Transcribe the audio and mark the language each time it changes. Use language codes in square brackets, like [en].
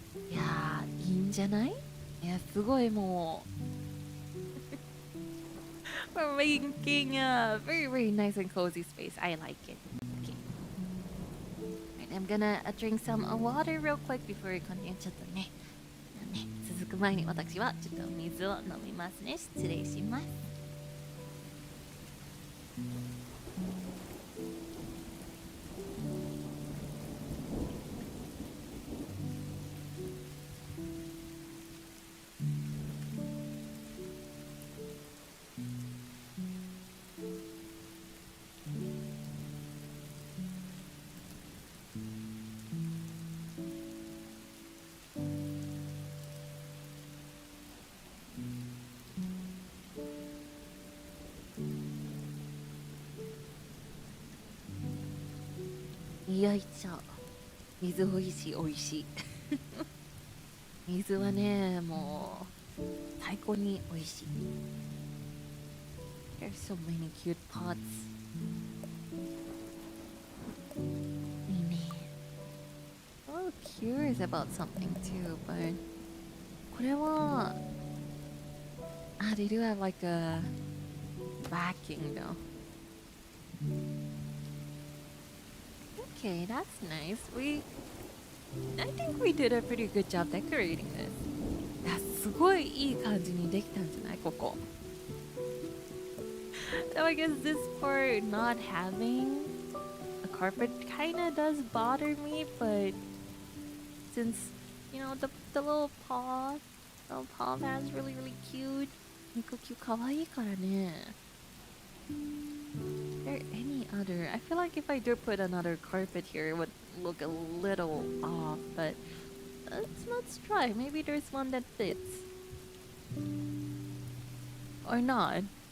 [ja] Yeah, いいんじゃない? [en] Yeah, [ja] すごいもう [en] We're making a very, very nice and cozy space. I like it. Okay. Right, I'm gonna drink some water real quick before we continue. [ja] ちょっとね、続く前に私はちょっと水を飲みますね。失礼します。よいしょ。水おいしいおいしい。水はね、もう最高においしい。 [en] There's so many cute pots. [ja] いいね。 [en] I'm curious about something too, but これはthey do have like a backing though. Okay, that's nice. I think we did a pretty good job decorating this. [ja] いや、すごいいい感じにできたんじゃないここ。 [en] So I guess this part not having a carpet kinda does bother me, but since, you know, the little paw that's really, really cute. [ja] 猫キュかわいいからね。 [en] Is there any other? I feel like if I do put another carpet here, it would look a little off, but let's try. Maybe there's one that fits. Or not.